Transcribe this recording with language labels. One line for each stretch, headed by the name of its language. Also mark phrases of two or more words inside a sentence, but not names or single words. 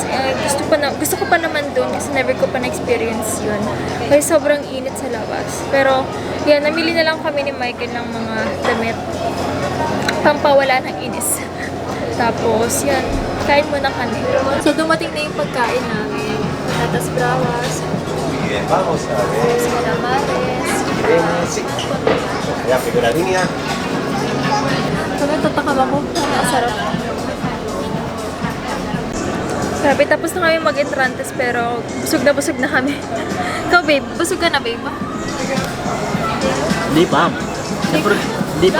Filipino: Gusto ko pa naman dun kasi never ko pa na-experience yun. Kasi sobrang init sa labas. Pero, yan, namili na lang kami ni Michael ng mga damit. Pampawala ng inis. Tapos, yan, kain muna kami. So, dumating na yung pagkain namin.
Spanish: Patatas brawas, Bien, vamos a ver. calamares. Sí. Ya, figura línea.
Filipino: Sabi, tatakam ako. Ang sarap. Grabe, tapos na kami mag-entrantes pero busog na kami. Ikaw, babe, busog ka na, babe? Hindi pa. Siyempre, hindi pa.